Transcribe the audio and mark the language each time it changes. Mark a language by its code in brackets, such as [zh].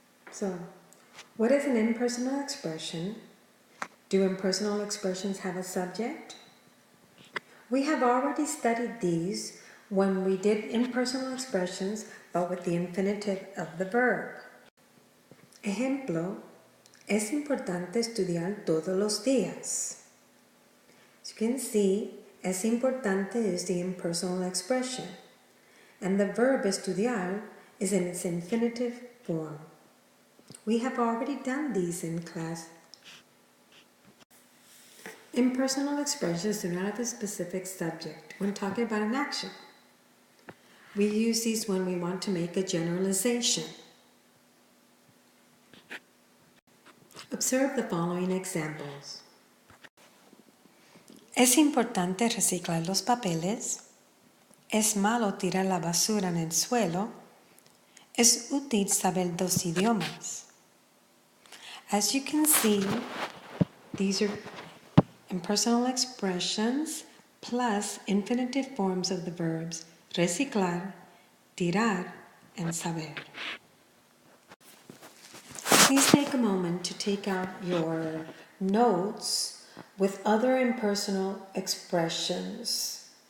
[en] So, what is an impersonal expression? Do impersonal expressions have a subject? We have already studied these when we did impersonal expressions but with the infinitive of the verb. [es] Ejemplo, es importante estudiar todos los días. [en] As you can see, es importante is the impersonal expression, and the verb estudiar is in its infinitive form. We have already done these in class. Impersonal expressions do not have a specific subject when talking about an action. We use these when we want to make a generalization. Observe the following examples. [es] Es importante reciclar los papeles. Es malo tirar la basura en el suelo. Es útil saber dos idiomas. [en] As you can see, these are impersonal expressions plus infinitive forms of the verbs reciclar, tirar, and saber. Please take a moment to take out your notes with other impersonal expressions.